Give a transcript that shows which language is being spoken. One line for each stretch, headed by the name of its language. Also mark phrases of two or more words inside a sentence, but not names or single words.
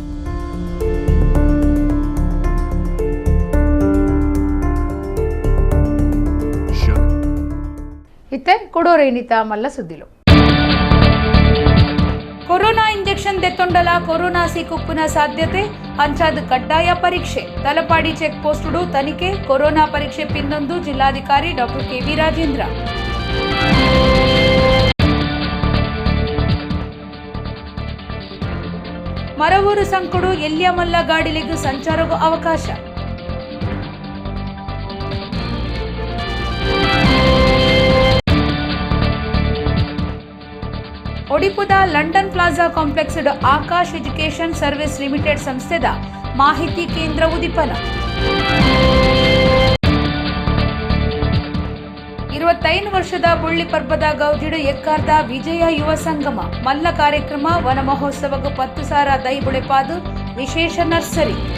Tulu: ಇತ್ತೆ ಕೊಡೋರೇನಿತ ಮಲ್ಲ ಸುದ್ದಿಲು ಕೊರೋನಾ ಇಂಜೆಕ್ಷನ್ ದೆತ್ತೊಂಡಲ ಕೊರೋನಾ ಸೀಕುಪ್ಪುನ ಸಾಧ್ಯತೆ ಅಂಚಾದ ಕಡ್ಡಾಯ ಪರೀಕ್ಷೆ ತಲಪಾಡಿ ಚೆಕ್ ಪೋಸ್ಟುಡು ತನಿಖೆ ಕೊರೋನಾ ಪರೀಕ್ಷೆ ಪಿನ್ನೊಂದು ಜಿಲ್ಲಾಧಿಕಾರಿ ಡಾಕ್ಟರ್ ಕೆವಿ ರಾಜೇಂದ್ರ. ಮರವೂರು ಸಂಕುಡು ಎಲ್ಯಮಲ್ಲ ಗಾಡಿಲೆಗೂ ಸಂಚಾರಗೂ ಅವಕಾಶ. ಒಡಿಪುದ ಲಂಡನ್ ಪ್ಲಾಜಾ ಕಾಂಪ್ಲೆಕ್ಸ್ ಆಕಾಶ್ ಎಜುಕೇಷನ್ ಸರ್ವಿಸ್ ಲಿಮಿಟೆಡ್ ಸಂಸ್ಥೆದ ಮಾಹಿತಿ ಕೇಂದ್ರ ಉದಿಪನ 25 ವರ್ಷದ ಬುಳ್ಳಿ ಪರ್ಬದ ಗೌಜಿಡು ಎಕ್ಕಾರ್ದ ವಿಜಯ ಯುವ ಸಂಗಮ ಮಲ್ಲ ಕಾರ್ಯಕ್ರಮ ವನ ಮಹೋತ್ಸವಗೂ 10,000 ದೈ ಬುಳೆಪಾದು ವಿಶೇಷ ನರ್ಸರಿ.